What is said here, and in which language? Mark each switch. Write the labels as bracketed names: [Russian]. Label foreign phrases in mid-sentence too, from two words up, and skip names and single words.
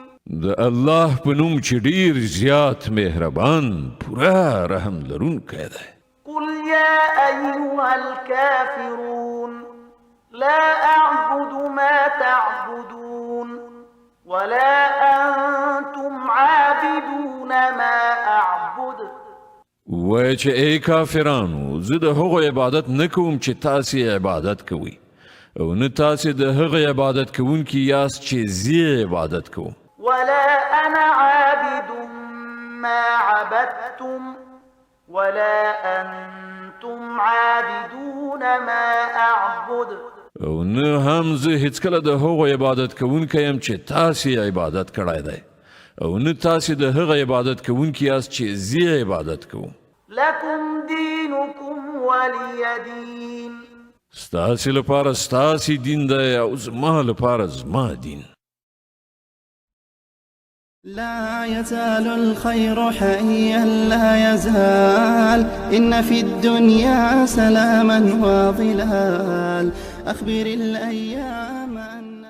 [Pashto] د الله په نوم چې ډیر زیات مهربان پوره رحم لرونکی دی. [Arabic] قل يا أيها الكافرون لا أعبد ما تعبدون ولا أنتم عابدون ما أعبد. [Pashto] وای چې ای کافرانو زه د هغو عبادت نه کوم چې تاسې عبادت کوئ او نه تاسې د هغه عبادت کوونکي یاست چې زه عبادت کوم. [Arabic] ولا أنا عابد ما عبدتم ولا أنتم عابدون ما أعبد. [Pashto] او نه هم زه هیڅکله د هغو عبادت کوونکی یم چې تاسې عبادت کړی دی او نه تاسې د هغه عبادت کوونکي یاست چې زه عبادت کوم. [Arabic] لكم دينكم ولي دين. [Pashto] ستاسې لپاره ستاسې دین دی او زما لپاره زما دین. [Arabic] لا يزال الخير حيا لا يزال إن في الدنيا سلاما وظلال أخبر الأيام